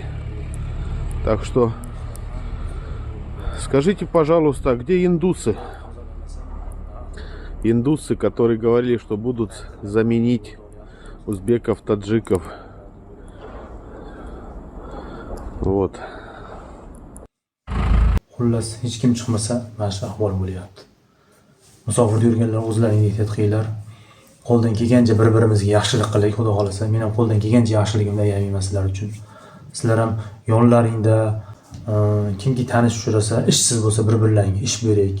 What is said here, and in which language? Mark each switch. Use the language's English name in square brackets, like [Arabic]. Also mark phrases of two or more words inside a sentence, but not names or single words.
[Russian] Так что скажите, пожалуйста, где индусы? Индусы, которые говорили, что будут заменить узбеков, таджиков. Вот. [Uzbek] Xullas, hech kim chiqmasa, mana shu ahvol bo'lyapti. Musofirda yurganlar o'zlaringga ehtiyot qilinglar. Qo'ldan kelgancha bir-birimizga yaxshilik qilaylik, xudo xolasa. Men ham qo'ldan kelgancha yaxshiligimni aytayman sizlar uchun. Sizlar ham yonlaringda kimki tanish uchrasa, ishsiz bo'lsa bir-birlaringga ish beraylik.